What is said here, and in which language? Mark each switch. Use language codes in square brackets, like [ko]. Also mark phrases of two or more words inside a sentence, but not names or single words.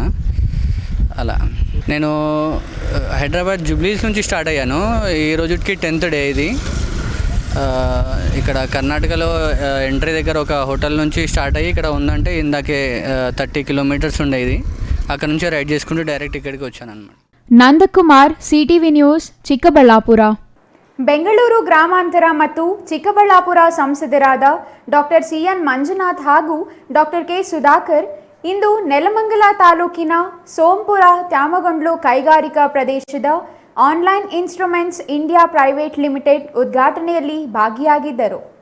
[te] అలా నేను హైదరాబాద్ జూబ్లీస్ నుంచి స్టార్ట్ అయ్యాను. ఈ రోజుకి 10th డే ఇది. ఇక్కడ కర్ణాటకలో ఎంట్రీ దగ్గర ఒక హోటల్ నుంచి స్టార్ట్ అయ్యి ఇక్కడ ఉందంటే ఇందాకే 30 కిలోమీటర్స్ ఉండేది. అక్కడ నుంచి రైడ్ చేసుకుంటూ డైరెక్ట్ ఇక్కడికి వచ్చాను అనమాట. [kn] ನಂದಕುಮಾರ್, ಸಿಟಿವಿ ನ್ಯೂಸ್, ಚಿಕ್ಕಬಳ್ಳಾಪುರ. ಬೆಂಗಳೂರು ಗ್ರಾಮಾಂತರ ಮತ್ತು ಚಿಕ್ಕಬಳ್ಳಾಪುರ ಸಂಸದರಾದ ಡಾಕ್ಟರ್ CN ಮಂಜುನಾಥ್ ಹಾಗೂ ಡಾಕ್ಟರ್ K ಸುಧಾಕರ್ ಇಂದು ನೆಲಮಂಗಲ ತಾಲೂಕಿನ ಸೋಂಪುರ ತ್ಯಾಮಗೊಂಡ್ಲು ಕೈಗಾರಿಕಾ ಪ್ರದೇಶದ ಆನ್ಲೈನ್ ಇನ್ಸ್ಟ್ರುಮೆಂಟ್ಸ್ ಇಂಡಿಯಾ ಪ್ರೈವೇಟ್ ಲಿಮಿಟೆಡ್ ಉದ್ಘಾಟನೆಯಲ್ಲಿ ಭಾಗಿಯಾಗಿದ್ದರು.